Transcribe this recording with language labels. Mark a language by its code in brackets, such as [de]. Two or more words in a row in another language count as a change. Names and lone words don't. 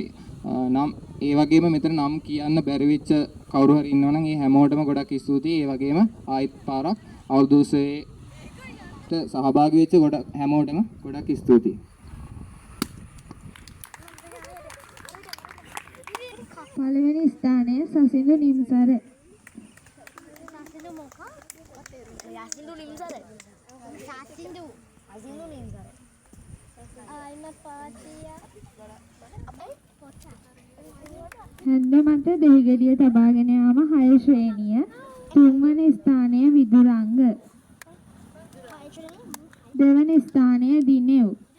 [si] නම් ඒ වගේම මෙතන නම් කියන්න බැරි වෙච්ච කවුරු හරි ඉන්නවනම් ඒ හැමෝටම ගොඩක් ස්තුතියි. ඒ වගේම ආයිත් පාරක් අවුරුදු උත්සවයට සහභාගී වෙච්ච ගොඩක් හැමෝටම ගොඩක් ස්තුතියි. පළවෙනි ස්ථානයේ සසින්දු නිම්සර. Yasindu nimsare. Yasindu. Yasindu nimsare. [en] I'm a party. [si] හැන්ද මත දෙහිගෙඩිය තබාගෙන යාම 6 ශ්‍රේණිය. තුන්වන ස්ථානය විදුරංග. දෙවන ස්ථානය දිනෙව්.